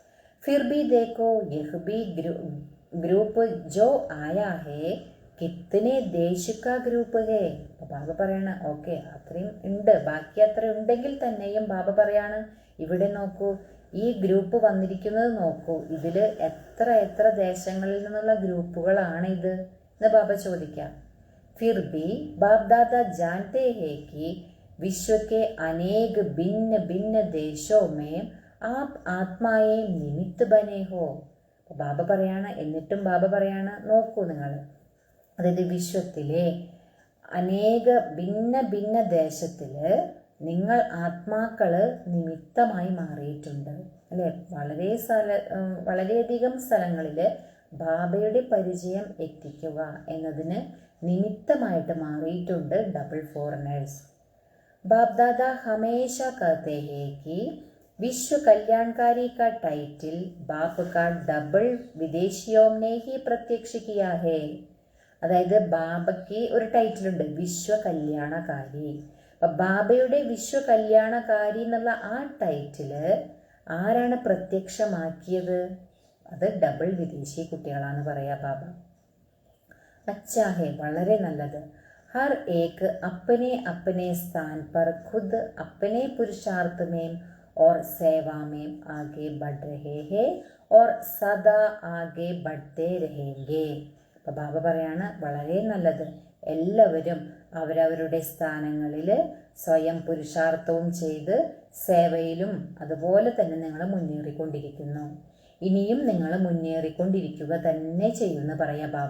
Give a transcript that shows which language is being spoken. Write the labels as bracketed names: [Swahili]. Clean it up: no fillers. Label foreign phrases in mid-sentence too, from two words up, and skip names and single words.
[Hindi] फिर भी देखो यह भी ग्रुप जो आया है कितने देश का ग्रुप है. [Malayalam] അപ്പോൾ ബാബ പറയാണ് ഓക്കെ അത്രയും ഉണ്ട്, ബാക്കി അത്ര ഉണ്ടെങ്കിൽ തന്നെയും ബാബ പറയാണ് ഇവിടെ നോക്കൂ, ഈ ഗ്രൂപ്പ് വന്നിരിക്കുന്നത് നോക്കൂ, ഇതിൽ എത്ര എത്ര ദേശങ്ങളിൽ നിന്നുള്ള ഗ്രൂപ്പുകളാണ് ഇത് എന്ന് ബാബ ചോദിക്കാം. [Hindi] फिर भी बाप दादा जानते हैं कि विश्व के अनेक भिन्न भिन्न देशों में आप आत्माएं निमित्त बने हो. [Malayalam] ബാബ പറയാണ്, എന്നിട്ടും ബാബ പറയാണ് നോക്കൂ നിങ്ങൾ, അതായത് വിശ്വത്തിലെ അനേക ഭിന്ന ഭിന്ന ദേശത്തിൽ നിങ്ങൾ ആത്മാക്കള് നിമിത്തമായി മാറിയിട്ടുണ്ട് അല്ലേ. വളരെയധികം സ്ഥലങ്ങളിൽ ബാബയുടെ പരിചയം എത്തിക്കുക എന്നതിന് നിമിത്തമായിട്ട് മാറിയിട്ടുണ്ട് [English] double foreigners. [Hindi] बाप दादा हमेशा कहते हैं कि विश्व कल्याणकारी का टाइटल बाप का डबल विदेशियों ने ही प्रत्यक्ष किया है. [Malayalam] അതായത് ബാബയ്ക്ക് ഒരു ടൈറ്റിൽ ഉണ്ട്, വിശ്വ കല്യാണകാരി. അപ്പം ബാബയുടെ വിശ്വ കല്യാണകാരി എന്നുള്ള ആ ടൈറ്റില് ആരാണ് പ്രത്യക്ഷമാക്കിയത്? അത് ഡബിൾ വിദേശി കുട്ടികളാണ് പറയാ ബാബ. [Hindi] अच्छा है, [Malayalam] വളരെ നല്ലത്. [Hindi] हर एक अपने अपने स्थान पर खुद अपने पुरुषार्थ में और सेवा में आगे बढ़ रहे हैं और सदा आगे बढ़ते रहेंगे. [Malayalam] അപ്പോൾ ബാബ പറയാണ് വളരെ നല്ലത്, എല്ലാവരും അവരവരുടെ സ്ഥാനങ്ങളിൽ സ്വയം പുരുഷാർത്ഥവും ചെയ്ത് സേവയിലും അതുപോലെ തന്നെ നിങ്ങൾ മുന്നേറിക്കൊണ്ടിരിക്കുന്നു, ഇനിയും നിങ്ങൾ മുന്നേറിക്കൊണ്ടിരിക്കുക തന്നെ ചെയ്യുമെന്ന് പറയാ ബാബ.